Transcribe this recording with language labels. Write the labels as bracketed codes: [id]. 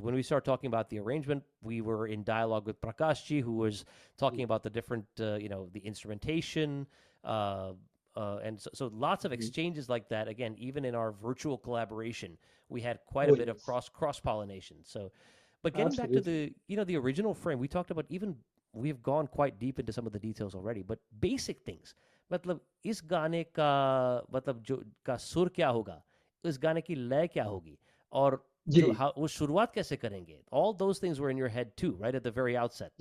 [en] When we start talking about the arrangement, we were in dialogue with Prakashji, who was talking about the different, the instrumentation, and so lots of Mhm. exchanges like that. Again, even in our virtual collaboration, we had quite a Oh bit of yes, cross pollination. So, but getting back to absolutely. the original frame, we talked about even we've gone quite deep into some of the details already, but basic things. [hi] मतलब इस गाने का मतलब जो का सुर क्या होगा, इस गाने की लय क्या होगी, और जो जी. वो शुरुआत कैसे करेंगे. [en] All those things were in your head too, right at the very outset.